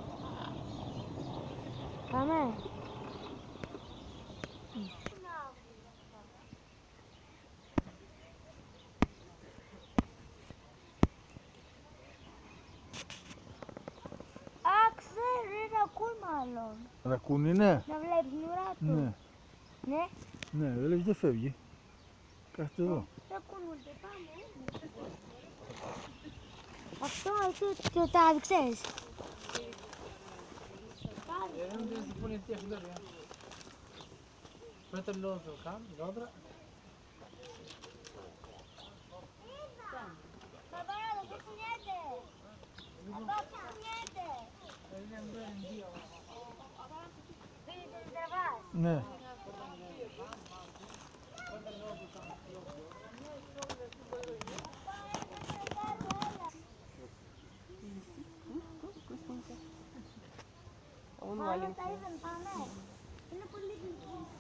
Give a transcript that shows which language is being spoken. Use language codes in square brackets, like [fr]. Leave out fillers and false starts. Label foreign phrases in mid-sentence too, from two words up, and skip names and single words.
[el] Πάμε. Ξέρει, ρακούν μάλλον. Ρακούν είναι. Να βλέπεις την ουρά του. Ναι. Ναι. Ναι, βλέπεις δεν φεύγει. Κάθεται εδώ. Ρακούνονται, πάμε. Αυτό εσύ το τράβηξες. [it] Aspetta l'altro cambio, l'altra. Papà, non faccio niente. Non faccio niente. Vedi, devi travare. [el] Ναι. Πάμε, τα είδαμε, πάμε. Είναι πολύ γλυκό.